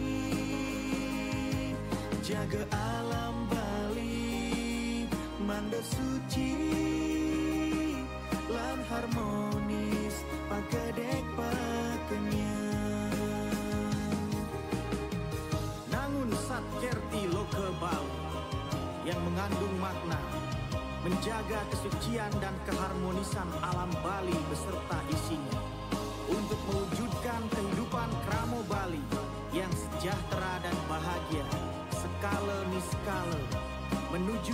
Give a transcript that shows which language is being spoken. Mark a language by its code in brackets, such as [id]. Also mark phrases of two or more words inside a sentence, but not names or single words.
[ban] jaga alam Bali manda suci lan harmonis pagedek pakenyang. [id] Nangun satkerti lo ke Bali yang mengandung makna menjaga kesucian dan keharmonisan alam Bali beserta isinya untuk mewujudkan kehidupan kramo Bali yang sejahtera dan bahagia [ban] skala niskala [id] menuju